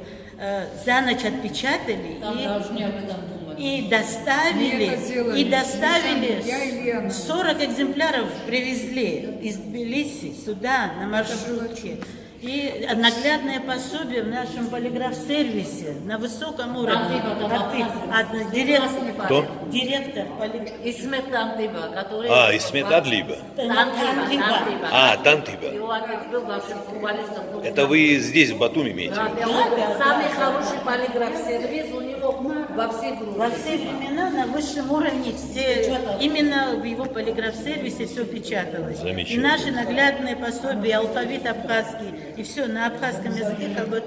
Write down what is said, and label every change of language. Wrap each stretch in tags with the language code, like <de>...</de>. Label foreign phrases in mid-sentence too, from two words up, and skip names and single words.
<ru>За ночь отпечатали и доставили 40 экземпляров привезли из Тбилиси сюда на маршрутке. И наглядное пособие в нашем полиграф-сервисе на высоком уровне. Директор Исмет Тантиба, который... Исмет Адлиба. Тантиба. Его отец был вашим футболистом. Это вы здесь, в Батуми, имеете? Самый хороший полиграф-сервис у него во всей Грузии. Во все времена на высшем уровне именно в его полиграф-сервисе все печаталось. И наши наглядные пособия, алфавит абхазский, и все на абхазском языке как бы</ru>